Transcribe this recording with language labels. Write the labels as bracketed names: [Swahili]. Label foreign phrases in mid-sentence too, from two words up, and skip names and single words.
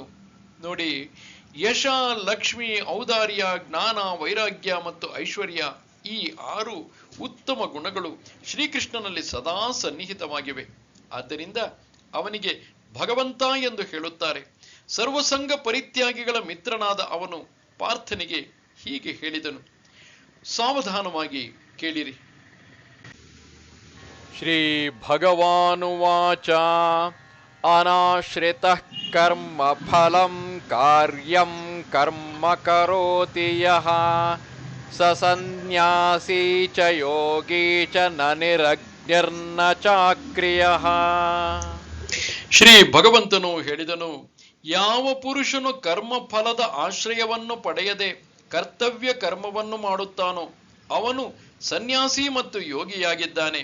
[Kannada] ನೋಡಿ, ಯಶ, ಲಕ್ಷ್ಮಿ, ಔದಾರ್ಯ, ಜ್ಞಾನ, ವೈರಾಗ್ಯ ಮತ್ತು ಐಶ್ವರ್ಯ, ಈ 6 ಉತ್ತಮ ಗುಣಗಳು ಶ್ರೀಕೃಷ್ಣನಲ್ಲಿ ಸದಾ ಸನ್ನಿಹಿತವಾಗಿವೆ. ಆದ್ದರಿಂದ ಅವನಿಗೆ ಭಗವಂತ ಎಂದು ಹೇಳುತ್ತಾರೆ. ಸರ್ವಸಂಗ ಪರಿತ್ಯಾಗಿಗಳ ಮಿತ್ರನಾದ ಅವನು ಪಾರ್ಥನಿಗೆ ಹೀಗೆ ಹೇಳಿದನು. ಸಾವಧಾನವಾಗಿ ಕೇಳಿರಿ. [Sanskrit] ಶ್ರೀ ಭಗವಾನುವಾಚ ಅನಾಶ್ರಿತಃ ಕರ್ಮ ಫಲಂ ಕಾರ್ಯಂ ಕರ್ಮ ಕರೋತಿ ಯಃ ಸ ಸನ್ಯಾಸೀ ಚ ಯೋಗೀ ಚ ನ ನಿರಗ್ನಿರ್ನ ಚಾಕ್ರಿಯಃ. [Kannada] ಶ್ರೀ ಭಗವಂತನು ಹೇಳಿದನು, ಯಾವ ಪುರುಷನು ಕರ್ಮ ಫಲದ ಆಶ್ರಯವನ್ನು ಪಡೆಯದೆ ಕರ್ತವ್ಯ ಕರ್ಮವನ್ನು ಮಾಡುತ್ತಾನೋ ಅವನು ಸನ್ಯಾಸಿ ಮತ್ತು ಯೋಗಿಯಾಗಿದ್ದಾನೆ.